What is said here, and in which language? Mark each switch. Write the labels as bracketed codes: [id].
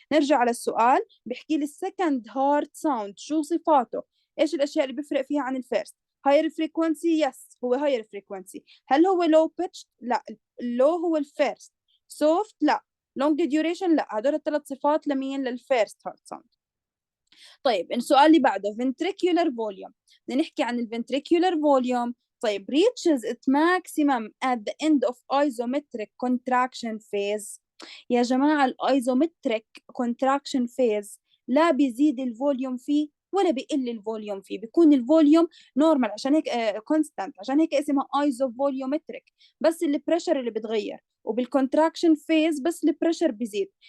[ar] نرجع على السؤال، بحكي لي السكند هارت ساوند شو صفاته؟ ايش الاشياء اللي بيفرق فيها عن الفيرست؟ هاير فريكونسي، يس هو هاير فريكونسي. هل هو لو بيتش؟ لا، اللو هو الفيرست. سوفت؟ لا. لونج ديوريشن؟ لا. هدول الثلاث صفات لمين؟ للفيرست هارت ساوند. طيب السؤال اللي بعده ventricular volume، بدنا نحكي عن الventricular volume. [en] طيب reaches its maximum at the end of isometric contraction phase. [ar] يا جماعة الايزومتريك contraction phase لا بيزيد الفوليوم فيه ولا بيقل الفوليوم فيه، بيكون الفوليوم نورمال، عشان هيك كونستانت، عشان هيك اسمها ايزوفوليومتريك، بس البريشر اللي بتغير، وبالكونتراكشن فيز بس البريشر بيزيد.